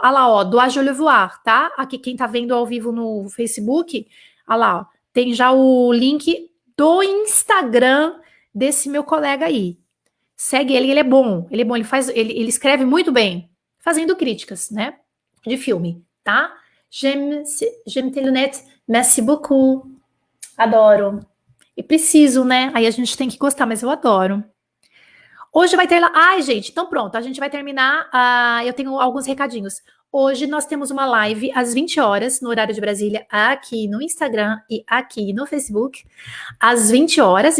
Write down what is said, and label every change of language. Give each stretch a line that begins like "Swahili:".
Portuguese: Olha lá, ó, do A Je Le Voir, tá? Aqui quem tá vendo ao vivo no Facebook, olha lá, ó. Tem já o link do Instagram desse meu colega aí. Segue ele é bom, ele escreve muito bem, fazendo críticas, né? De filme, tá?
French: J'aime tes lunettes, merci beaucoup.
Portuguese: Adoro. E preciso, né? Aí a gente tem que gostar, mas eu adoro. Hoje vai ter lá. Ai, gente, então pronto, a gente vai terminar. Eu tenho alguns recadinhos. Hoje nós temos uma live às 20 horas, no horário de Brasília, aqui no Instagram e aqui no Facebook, às 20 horas.